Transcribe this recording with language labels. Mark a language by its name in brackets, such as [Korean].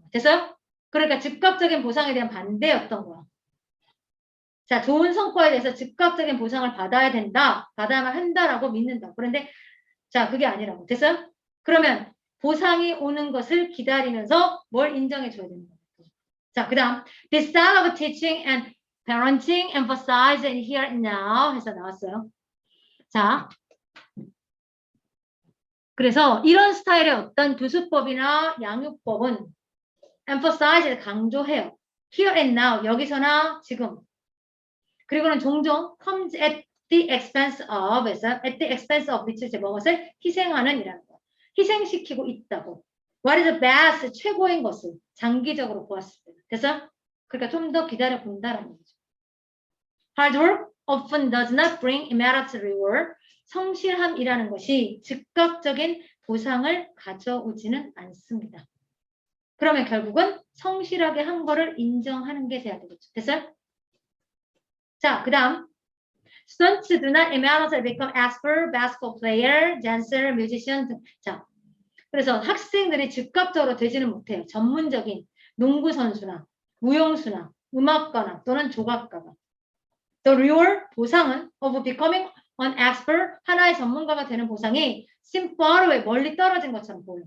[Korean] 그래서 그러니까 즉각적인 보상에 대한 반대였던 거야. 자, 좋은 성과에 대해서 즉각적인 보상을 받아야 된다. 받아야만 한다라고 믿는다. 그런데 자, 그게 아니라고. 됐어요? 그러면 보상이 오는 것을 기다리면서 뭘 인정해 줘야 되는 거예요. 자, 그 다음 [English] This style of teaching and parenting emphasize and here and now [Korean] 해서 나왔어요. 자, 그래서 이런 스타일의 어떤 교수법이나 양육법은 [English] emphasize, [Korean] 강조해요. [English] Here and now, [Korean] 여기서나 지금. 그리고는 종종 [English] comes at the expense of, at the expense of which [Korean] 이제 무엇을 희생하는 이라는 거. 희생시키고 있다고. [English] What is the best, [Korean] 최고인 것을 장기적으로 보았을 때. 그래서 그러니까 좀 더 기다려 본다라는 거죠. [English] Hard work often does not bring immediate reward. [Korean] 성실함이라는 것이 즉각적인 보상을 가져오지는 않습니다. 그러면 결국은 성실하게 한 거를 인정하는 게 돼야 되겠죠. 됐어요? 자, 그 다음 [English] Students do not immediately become expert, basketball player, dancer, musician. [Korean] 자, 그래서 학생들이 즉각적으로 되지는 못해요. 전문적인 농구 선수나 무용수나 음악가나 또는 조각가가. [English] The reward, [Korean] 보상은 [English] of becoming an expert, [Korean] 하나의 전문가가 되는 보상이 [English] seem far away, [Korean] 멀리 떨어진 것처럼 보여요.